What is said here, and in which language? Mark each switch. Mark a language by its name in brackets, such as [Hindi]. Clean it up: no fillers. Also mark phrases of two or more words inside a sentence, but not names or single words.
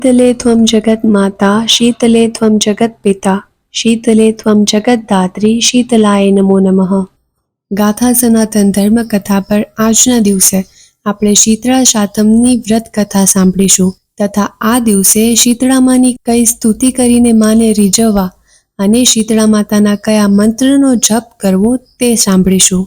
[Sanskrit] शीतले त्वं जगन्माता शीतले त्वं जगत्पिता शीतले त्वं जगद्धात्री शीतलाय नमो नमઃ। [Gujarati] ગાથા સનાતન ધર્મ કથા પર આજના દિવસે આપણે શીતળા સાતમની વ્રત કથા સાંભળીશું તથા આ દિવસે શીતળામાની કઈ સ્તુતિ કરીને માને રીઝવવા અને શીતળા માતાના કયા મંત્રનો જપ કરવો તે સાંભળીશું।